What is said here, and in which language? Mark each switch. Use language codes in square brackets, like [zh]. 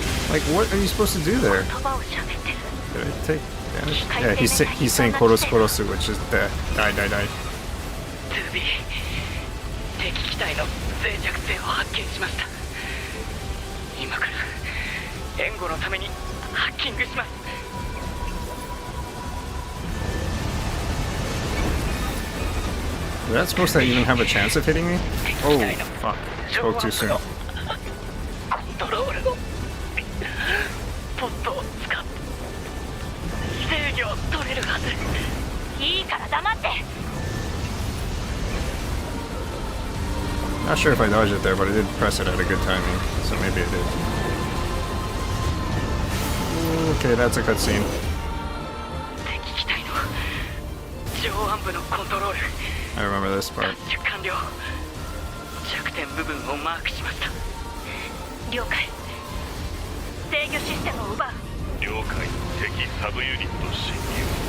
[en] Like, what are you supposed to do there? [ja] 言葉を喋ってる。 [en] Did I take damage? Yeah, he's saying Koros Korosu, which is die, die, die. [ja] 2B 敵機体の脆弱性を発見しました。今から援護のためにハッキングします。 [en] Was that supposed to even have a chance of hitting me? Oh, fuck. Spoke too soon. [ja] コントロールのポットを使って制御を取れるはず。いいから黙って。 [en] Not sure if I dodged it there, but I did press it at a good timing, so maybe I did. Okay, that's a cutscene. [ja] 敵機体の上腕部のコントロール [en] I remember this part. [ja] 奪取完了。弱点部分をマークしました。了解。制御システムを奪う。了解。敵サブユニット侵入。